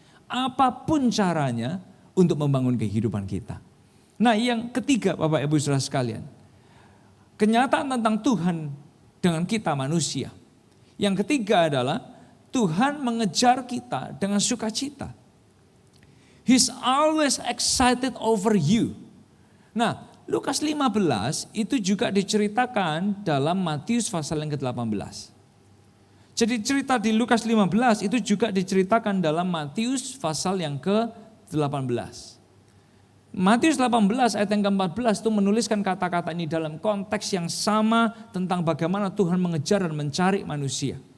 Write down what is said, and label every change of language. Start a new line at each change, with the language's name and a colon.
Indonesian: Apapun caranya untuk membangun kehidupan kita. Nah yang ketiga Bapak Ibu Saudara sekalian. Kenyataan tentang Tuhan dengan kita manusia. Yang ketiga adalah Tuhan mengejar kita dengan sukacita.
English: He's always excited over you.
Indonesian: Nah, Lukas 15 itu juga diceritakan dalam Matius pasal yang ke-18. Jadi cerita di Lukas 15 itu juga diceritakan dalam Matius pasal yang ke-18. Matius 18 ayat yang ke-14 itu menuliskan kata-kata ini dalam konteks yang sama tentang bagaimana Tuhan mengejar dan mencari manusia.